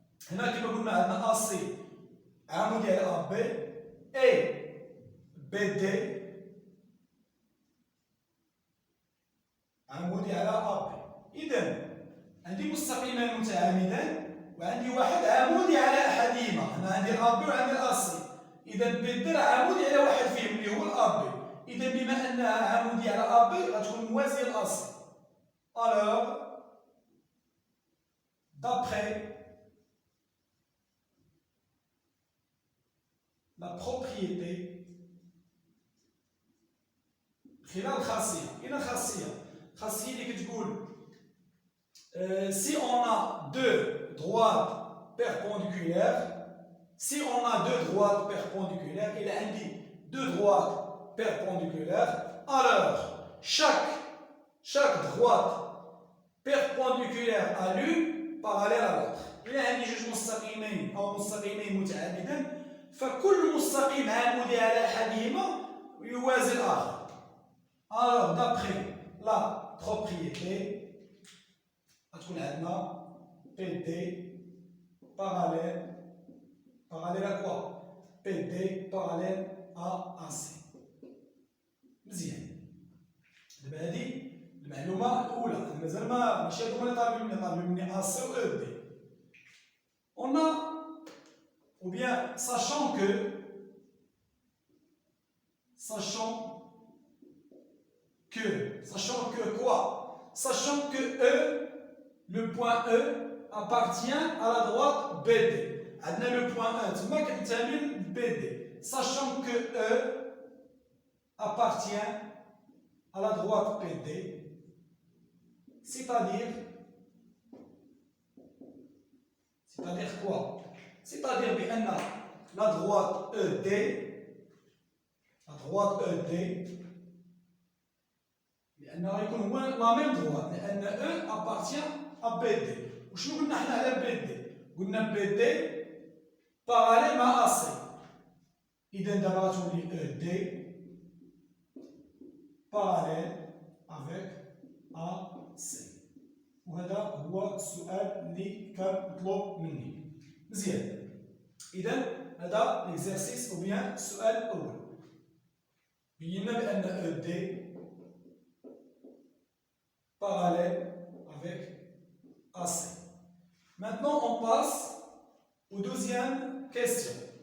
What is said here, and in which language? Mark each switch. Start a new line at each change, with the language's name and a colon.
Arabic: هنا كما قلنا عندنا AC عمودي على AB et BD عمودي على AB. إذا عندي مستقيمان متعامدان وعندي واحد عمودي على أحدهما. هنا عندي AB وعندي AC. إذا BD عمودي على واحد فيهم اللي هو AB. إذا بما أنها عمودي على AB غتكون موازية لAC.
French: Alors d'après la propriété
Arabic: خلال خاصية. هنا خاصية اللي كتقول
French: si on a deux droites perpendiculaires, si on a deux droites perpendiculaires, il a indiqué deux droites perpendiculaires, alors chaque droite perpendiculaire à l'une parallèle à l'autre.
Arabic: إلا عندي جوج مستقيمين أو مستقيمين متعامدين فكل مستقيم عمودي على أحدهما يوازي الآخر.
French: Alors d'après la propriété
Arabic: غتكون عندنا
French: PD parallèle à quoi? PD parallèle à AC. مزيان.
Arabic: دابا هادي المعلومة الأولى. مازال ماشي هادو هما اللي طالبين مني AC و ED.
French: On a ou bien sachant que quoi? Sachant que E, le point E, appartient à la droite BD. On a le point 1, tu m'as qu'un BD. Sachant que E appartient à la droite PD, c'est-à-dire quoi? C'est-à-dire que la droite ED, la même droite, لأن E appartient à BD.
Arabic: وشنو قلنا احنا على BD؟ قلنا BD parallèle مع AC. إذا دابا غتولي ED
French: parallèle avec
Arabic: AC. وهذا هو السؤال اللي كان مطلوب مني. مزيان. إذا هذا ليكزارسيس أو بيان السؤال الأول. بينا بأن ED
French: parallèle avec
Arabic: AC.
French: Maintenant, on passe aux deuxième question.